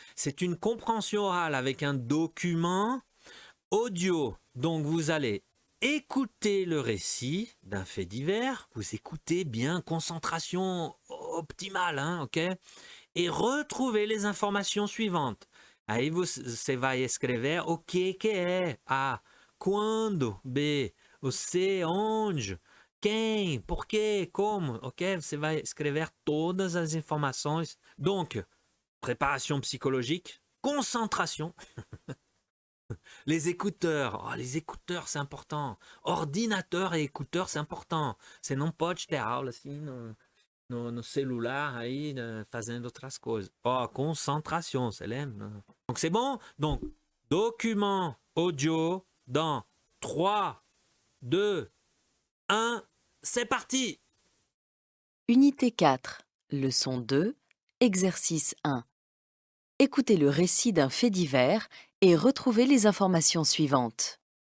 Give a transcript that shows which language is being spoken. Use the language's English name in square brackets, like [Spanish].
[French] C'est une compréhension orale avec un document audio. Donc, vous allez écouter le récit d'un fait divers. Vous écoutez bien, concentration optimale, hein, ok? Et retrouvez les informations suivantes. [Portuguese] Aí você vai escrever o que é. A, quando. B, o C, onde. Quem, por quê, como. Ok? Você vai escrever todas as informações. [French] Donc, préparation psychologique, concentration. Les écouteurs. Oh, les écouteurs, c'est important. Ordinateur et écouteurs, c'est important. [Portuguese] Você não pode ter aula assim no celular aí fazendo outras coisas. Ó, concentration, você lembra? [French] Donc c'est bon? Donc, document audio dans 3, 2, 1, c'est parti! Unité 4, leçon 2, exercice 1. Écoutez le récit d'un fait divers et retrouvez les informations suivantes.